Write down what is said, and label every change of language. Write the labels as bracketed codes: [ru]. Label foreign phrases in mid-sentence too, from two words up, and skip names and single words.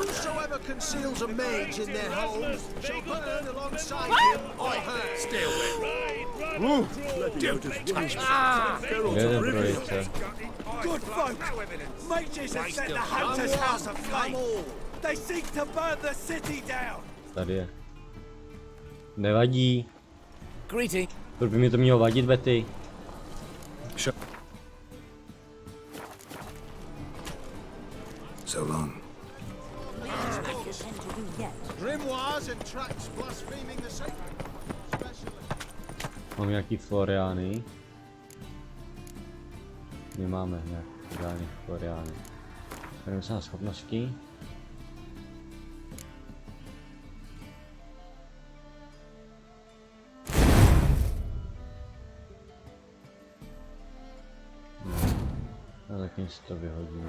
[en] whosoever conceals a mage in their home shall burn alongside him or her. Still Good folk! Mages have set the hunter's house aflame! They seek to burn the city down! [cs] Tady je. Nevadí. [en] Greeting. [cs] Proč by mi to mělo vadit, Betty? [en] So long. Grimoires and tracts blaspheming the sacred. [cs] Mám nějaký Floriány. Nemáme žádný Floriány. Jdeme se na schopnosti. No, zatím si to vyhodíme.